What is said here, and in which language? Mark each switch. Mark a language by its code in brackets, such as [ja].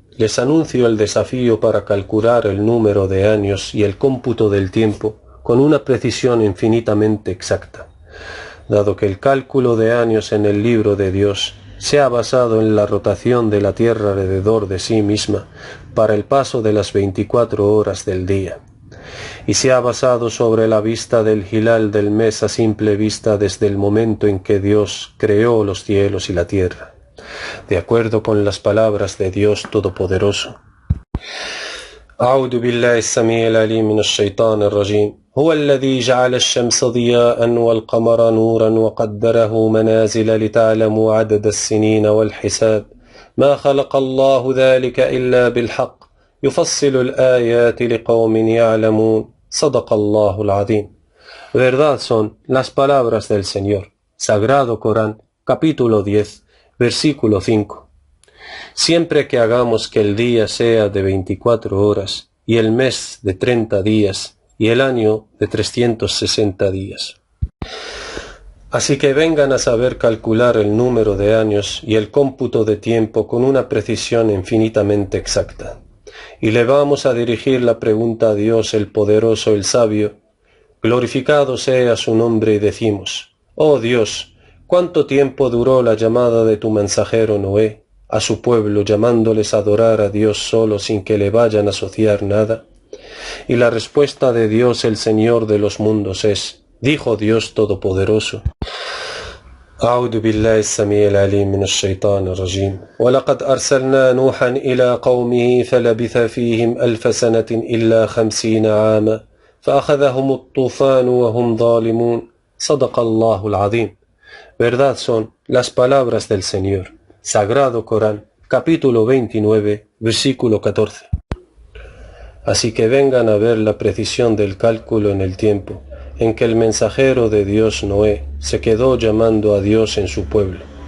[es] Les anuncio el desafío para calcular el número de años y el cómputo del tiempo con una precisión infinitamente exacta, dado que el cálculo de años en el libro de Dios se ha basado en la rotación de la tierra alrededor de sí misma para el paso de las 24 horas del día, y se ha basado sobre la vista del hilal del mes a simple vista desde el momento en que Dios creó los cielos y la tierra, de acuerdo con las palabras de Dios Todopoderoso. [ar] أعوذ بالله السميع العليم من الشيطان الرجيم هو الذي جعل الشمس ضياء والقمر نورا وقدره منازل لتعلموا عدد السنين والحساب ما خلق الله ذلك إلا بالحق يفصل الآيات لقوم يعلمون صدق الله العظيم. [es] Verdad son las palabras del Señor, Sagrado Corán, capítulo 10, versículo 5. Siempre que hagamos que el día sea de 24 horas, y el mes de 30 días, y el año de 360 días. Así que vengan a saber calcular el número de años y el cómputo de tiempo con una precisión infinitamente exacta. Y le vamos a dirigir la pregunta a Dios el poderoso, el sabio. Glorificado sea su nombre, y decimos: Oh Dios, ¿cuánto tiempo duró la llamada de tu mensajero Noé a su pueblo, llamándoles a adorar a Dios solo sin que le vayan a asociar nada? Y la respuesta de Dios, el Señor de los mundos, es: dijo Dios Todopoderoso. [ar] أعوذ بالله السميع العليم من الشيطان الرجيم ولقد أرسلنا نوحا إلى قومه فلبث فيهم 1000 سنة إلا 50 عاما فأخذهم الطوفان وهم ظالمون صدق الله العظيم. [es] Verdad son las palabras del Señor. Sagrado Corán, capítulo 29, versículo 14. Así que vengan a ver la precisión del cálculo en el tiempo en que el mensajero de Dios Noé se quedó llamando a Dios en su pueblo.